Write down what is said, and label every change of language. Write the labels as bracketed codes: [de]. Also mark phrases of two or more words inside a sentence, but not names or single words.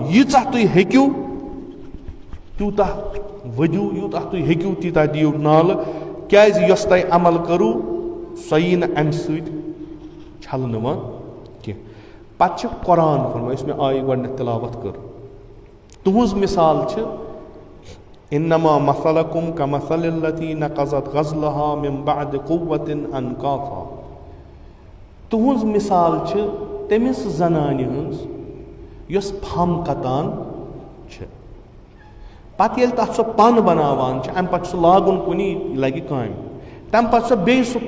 [ks] ییٖژاہ تُہۍ ہیٚکِو تیوٗتاہ ؤدِو یوٗتاہ تُہۍ ہیٚکِو تیٖژاہ دِیِو نالہٕ کیٛازِ یۄس تۄہہِ عمل کٔرٕو سۄ یی نہٕ اَمہِ سۭتۍ چھلنہٕ وۄنۍ کینٛہہ پتہٕ چھِ قرآن فرماوان یُس مےٚ آیہِ گۄڈنٮ۪تھ تِلاوت کٔر تُہٕنٛز مِثال چھِ [ar] اِنما مثلکُم کمثل التی نقضت غزلہا من بعد قوة انکافا [ks] تُہٕنٛز مِثال چھِ تٔمِس زنانہِ ہٕنٛز یۄس پھَم کَتان چھِ پتہٕ ییٚلہِ تَتھ سۄ پَن بَناوان چھِ اَمہِ پَتہٕ چھُ سُہ لاگُن کُنہِ یہِ لَگہِ کامہِ تَمہِ پَتہٕ چھُ سۄ بیٚیہِ سُہ